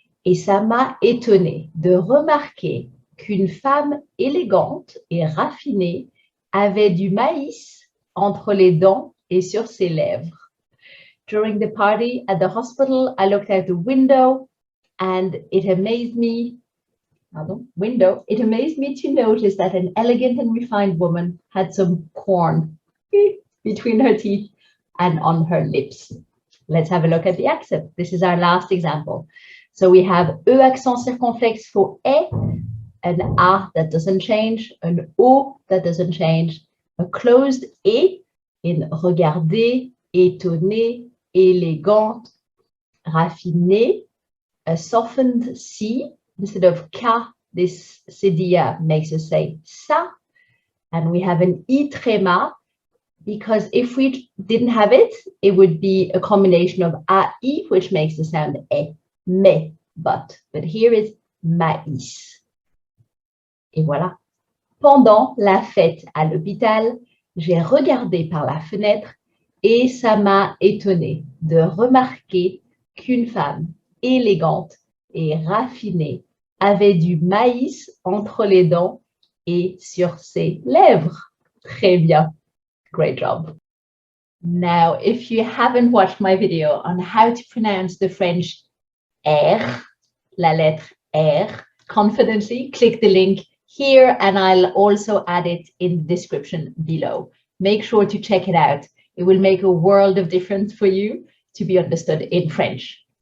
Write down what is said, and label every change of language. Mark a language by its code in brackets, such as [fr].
[fr] Et ça m'a étonné de remarquer qu'une femme élégante et raffinée avait du maïs entre les dents et sur ses lèvres. [en] During the party at the hospital, I looked out the window and it amazed me to notice that an elegant and refined woman had some corn between her teeth and on her lips. Let's have a look at the accent. This is our last example. So we have E accent circonflexe for E, an A that doesn't change, an O that doesn't change, a closed E in regarder, étonné, élégante, raffiné, a softened C. Instead of K, this cédille makes us say ça. And we have an I tréma, because if we didn't have it, it would be a combination of AI, which makes the sound E, mais, but here it's maïs. [fr] Et voilà. Pendant la fête à l'hôpital, j'ai regardé par la fenêtre et ça m'a étonné de remarquer qu'une femme élégante et raffinée avait du maïs entre les dents et sur ses lèvres. Très bien. [en] Great job. Now, if you haven't watched my video on how to pronounce the French R, [fr] la lettre R, [en] confidently, click the link here and I'll also add it in the description below. Make sure to check it out. It will make a world of difference for you to be understood in French.